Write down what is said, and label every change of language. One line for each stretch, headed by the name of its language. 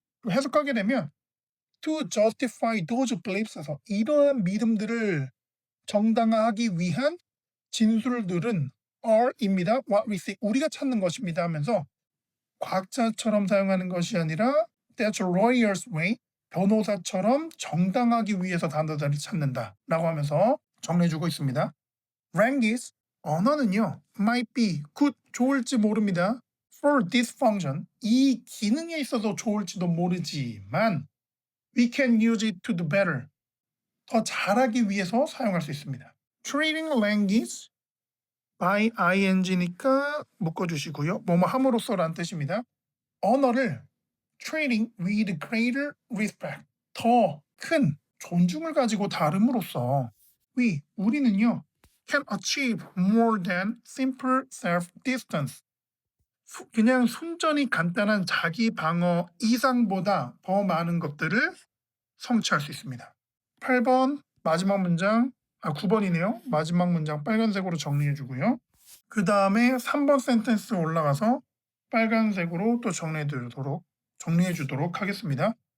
Korean: 해석하게 되면
English: to justify those beliefs
Korean: 에서 이러한 믿음들을 정당화하기 위한 진술들은 are입니다.
English: what we see,
Korean: 우리가 찾는 것입니다 하면서 과학자처럼 사용하는 것이 아니라
English: that's a lawyer's way,
Korean: 변호사처럼 정당하기 위해서 단어들을 찾는다 라고 하면서 정리해주고 있습니다.
English: language,
Korean: 언어는요
English: might be, good,
Korean: 좋을지 모릅니다.
English: for this function,
Korean: 이 기능에 있어서 좋을지도 모르지만
English: we can use it to do better,
Korean: 더 잘하기 위해서 사용할 수 있습니다. treating language by ing니까 묶어주시고요. 뭐뭐 함으로써라는 뜻입니다. 언어를
English: treating with greater respect,
Korean: 더 큰 존중을 가지고 다름으로써 우리는요
English: can achieve more than simple self-distance.
Korean: 그냥 순전히 간단한 자기 방어 이상보다 더 많은 것들을 성취할 수 있습니다. 8번 마지막 문장, 9번이네요. 마지막 문장 빨간색으로 정리해 주고요. 그 다음에 3번 센텐스 올라가서 빨간색으로 또 정리해 주도록 하겠습니다.